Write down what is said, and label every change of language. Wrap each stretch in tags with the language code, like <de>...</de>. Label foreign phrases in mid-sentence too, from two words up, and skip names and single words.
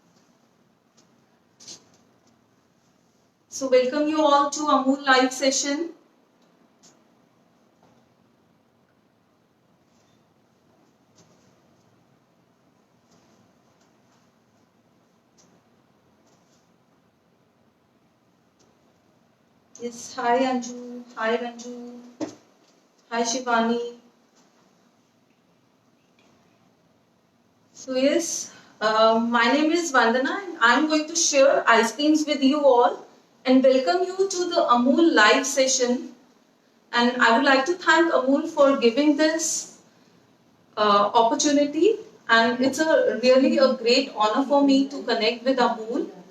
<en>So welcome you all to Amul live session. Yes, hi Anju. Hi Ranju. Hi Shivani. So yes, my name is Vandana and I'm going to share ice creams with you all and welcome you to the Amul live session. And I would like to thank Amul for giving this opportunity, and it's a really a great honor for me to connect with Amul.</en>